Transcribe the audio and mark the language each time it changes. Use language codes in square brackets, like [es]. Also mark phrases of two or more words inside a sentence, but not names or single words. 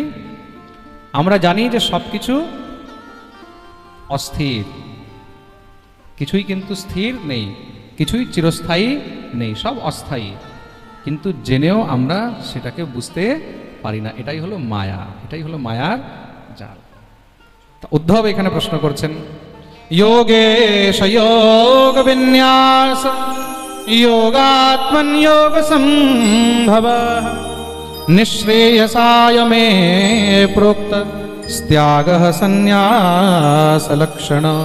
[bn] আমরা জানি যে সবকিছু অস্থির, কিছুই কিন্তু স্থির নেই, কিছুই চিরস্থায়ী নেই, সব অস্থায়ী। কিন্তু জেনেও আমরা সেটাকে বুঝতে পারি না। এটাই হলো মায়া, এটাই হলো মায়ার জাল। উদ্ধব এখানে প্রশ্ন করছেন, [sa] योगेश योग विन्यास योगात्मन योग संभव निःश्रेयसाय मे प्रोक्त त्याग संन्यास लक्षण।